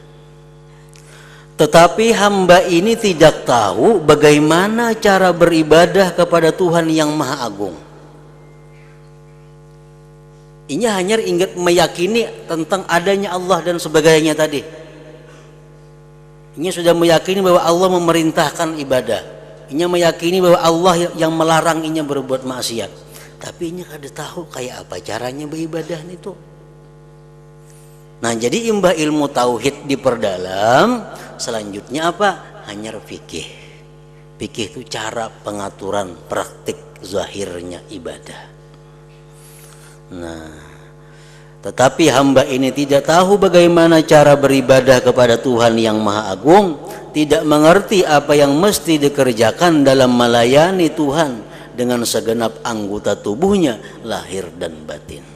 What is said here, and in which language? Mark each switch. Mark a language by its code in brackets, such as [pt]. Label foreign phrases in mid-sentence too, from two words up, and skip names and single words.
[id] Tetapi hamba ini tidak tahu bagaimana cara beribadah kepada Tuhan yang Maha Agung. Ini hanya ingat meyakini tentang adanya Allah dan sebagainya tadi. Ini sudah meyakini bahwa Allah memerintahkan ibadah. Inya meyakini bahwa Allah yang melarang inya berbuat maksiat. Tapi inya kada tahu kayak apa caranya beribadah itu. Nah, jadi imbah ilmu tauhid diperdalam, selanjutnya apa? Hanya fikih. Fikih itu cara pengaturan praktik zahirnya ibadah. Nah, tetapi hamba ini tidak tahu bagaimana cara beribadah kepada Tuhan yang Maha Agung, tidak mengerti apa yang mesti dikerjakan dalam melayani Tuhan dengan segenap anggota tubuhnya, lahir dan batin.